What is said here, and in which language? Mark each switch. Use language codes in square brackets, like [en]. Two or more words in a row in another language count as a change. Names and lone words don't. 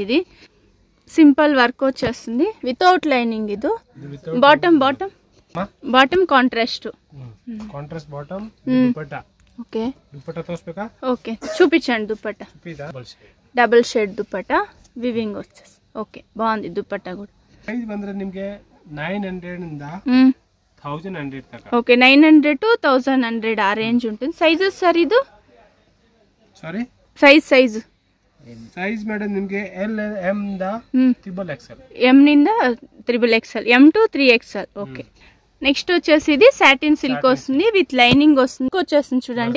[te] ఇది సింపుల్ వర్క్ వచ్చేస్తుంది [en] without lining. [te] ఇది [en] bottom contrast bottom dupatta. okay okay [te] చూపించండి. దుపట్టా [en] double shade dupatta weaving [te] వచ్చేసి ఓకే బాగుంది. దుపట్టా కూడా [kn] ಪ್ರೈಸ್ ಬಂದ್ರೆ ನಿಮಗೆ 900 ಇಂದ 1100 ತನಕ. [te] ఓకే [en] 900 to 1100 [te] ఆ రేంజ్ ఉంటుంది. సైజెస్ సార్ ఇది? [en] saree size [te] మేడం [kn] ನಿಮಗೆ L M ದ XXL, [te] M నింద XXL, M2 3XL. ఓకే. నెక్స్ట్ వచ్చేసి ఇది [en] satin silk [te] వస్తుంది [en] with lining [te] వస్తుంది వచ్చేస్తుంది చూడండి.